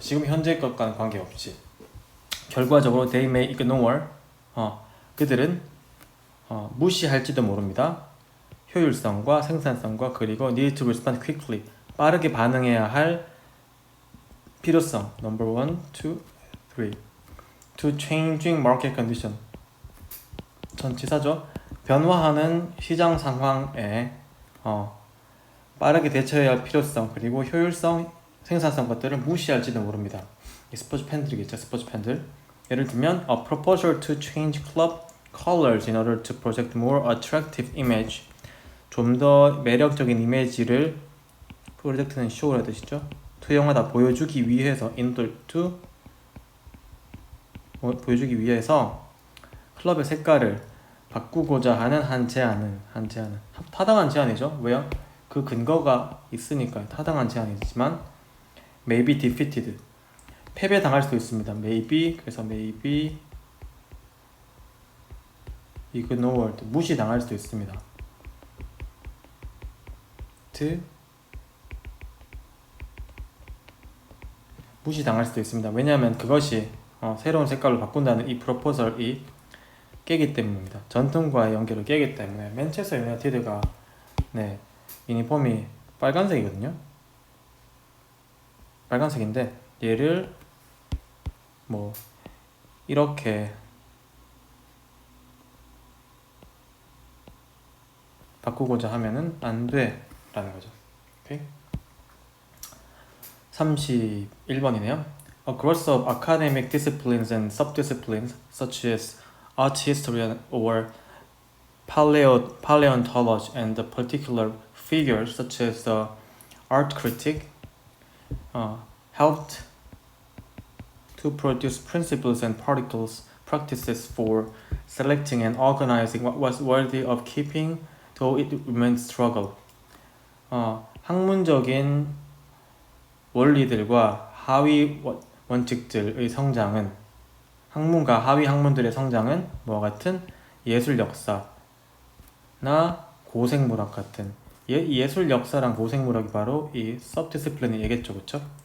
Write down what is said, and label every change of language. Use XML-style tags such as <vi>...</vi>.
<ko>지금 현재 것과는 관계없이. 결과적으로</ko> <en>they may ignore</en> <ko>그들은 무시할지도 모릅니다. 효율성과 생산성과 그리고</ko> <en>need to respond quickly</en> <ko>빠르게 반응해야 할 필요성</ko> <en>number 1, 2, 3 to changing market condition</en> <ko>전치사죠. 변화하는 시장 상황에 빠르게 대처해야 할 필요성 그리고 효율성, 생산성 것들을 무시할지도 모릅니다. 이 스포츠 팬들이겠죠. 스포츠 팬들. 예를 들면</ko> <en>a proposal to change club colors in order to project more attractive image</en> <ko>좀 더 매력적인 이미지를 프로젝트는 쇼라는 뜻이죠. 투영하다 보여주기 위해서 보여주기 위해서 클럽의 색깔을 바꾸고자 하는 한 제안은 타당한 제안이죠. 왜요? 그 근거가 있으니까 타당한 제안이지만</ko> <en>may be defeated</en> <ko>패배당할 수도 있습니다. 그래서</ko> <en>may be ignored</en> <ko>무시당할 수도 있습니다. 무시당할 수도 있습니다. 왜냐하면 그것이 새로운 색깔로 바꾼다는 이 프로포설이 깨기 때문입니다. 전통과의 연결을 깨기 때문에 맨체스터 유나이티드가 유니폼이 빨간색이거든요. 빨간색인데 얘를 이렇게 바꾸고자 하면은 안 돼라는 거죠. 오케이? 31번이네요.</ko> <en>Across of academic disciplines and subdisciplines such as art history or paleontology and the particular figures such as the art critic helped to produce principles and practices for selecting and organizing what was worthy of keeping though it remained struggle.</en> <ko>학문적인 원리들과 하위 원칙들의 성장은 학문과 하위 학문들의 성장은 뭐와 같은 예술 역사나 고생물학 같은 예술 역사랑 고생물학이 바로 이 서브디스플린의 얘겠죠, 그쵸?</ko>